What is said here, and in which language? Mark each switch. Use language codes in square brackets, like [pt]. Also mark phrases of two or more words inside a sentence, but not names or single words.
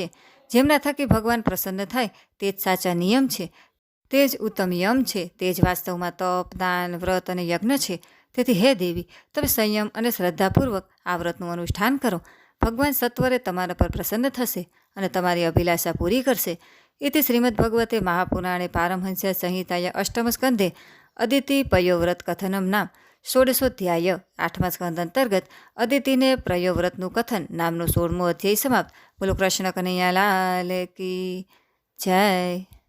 [gu] જેમના થકી ભગવાન પ્રસન્ન થાય તે જ સાચા નિયમ છે, તે જ ઉત્તમ યમ છે, તે જ વાસ્તવમાં તપ, દાન, વ્રત અને યજ્ઞ છે. તેથી હે દેવી, તમે સંયમ અને શ્રદ્ધાપૂર્વક આ વ્રતનું અનુષ્ઠાન કરો. ભગવાન સત્વરે તમારા પર પ્રસન્ન થશે અને તમારી અભિલાષા પૂરી કરશે. [sa] इति श्रीमद्भगवते महापुराणे पारमहंस्य संहिताया अष्टम स्कंधे अदिति पयोव्रत कथनम नाम 16ोऽध्याय [gu] 8મા સ્કંધ અંતર્ગત અદિતિને પયોવ્રતનું કથન નામનો 16મો અધ્યાય સમાપ્ત. બોલો [hi] કૃષ્ણ કનૈયા લાલ કી જય.